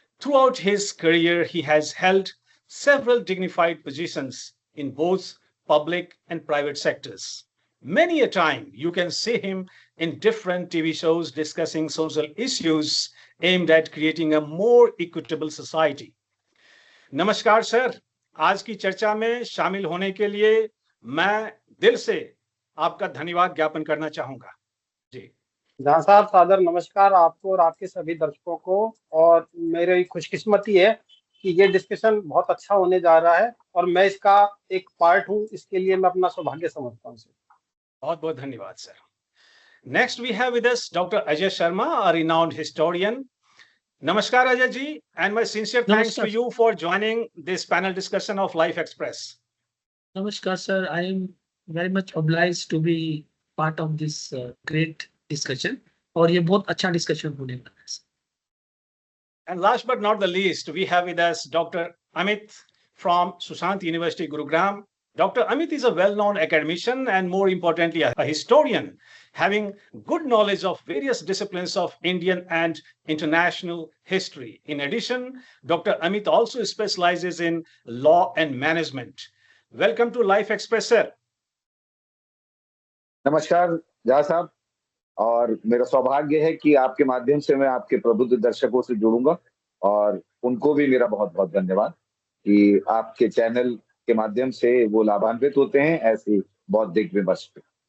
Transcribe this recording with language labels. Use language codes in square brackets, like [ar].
[en] Throughout his career, he has held several dignified positions in both public and private sectors. Many a time you can see him in different TV shows discussing social issues aimed at creating a more equitable society. [hi] नमस्कार sir, आज की चर्चा में शामिल होने के लिए मैं दिल से आपका धन्यवाद ज्ञापन करना चाहूंगा। जी जहां साहब, सादर नमस्कार आपको और आपके सभी दर्शकों को। और मेरी खुशकिस्मती है कि ये डिस्कशन बहुत अच्छा होने जा रहा है और मैं इसका एक पार्ट हूं, इसके लिए मैं अपना सौभाग्य समझता हूं सर। बहुत बहुत धन्यवाद sir. [en] Next we have with us doctor Ajay Sharma, a renowned historian. Namaskar Ajay ji, and my sincere thanks to you for joining this panel discussion of Life Express. Namaskar sir, I am very much obliged to be part of this great discussion. [hi] और ये बहुत अच्छा discussion होने वाला है. [en] And last but not the least, we have with us Dr. Amit from Sushant University, Gurugram. Dr. Amit is a well-known academician and more importantly, a historian, having good knowledge of various disciplines of Indian and international history. In addition, Dr. Amit also specializes in law and management. Welcome to Life Express, sir. [hi] नमस्कार झा साहब, और मेरा सौभाग्य है कि आपके माध्यम से मैं आपके प्रबुद्ध दर्शकों से जुड़ूंगा और उनको भी मेरा बहुत बहुत धन्यवाद कि आपके चैनल के माध्यम से वो लाभान्वित होते हैं ऐसे बौद्धिक विमर्श पे।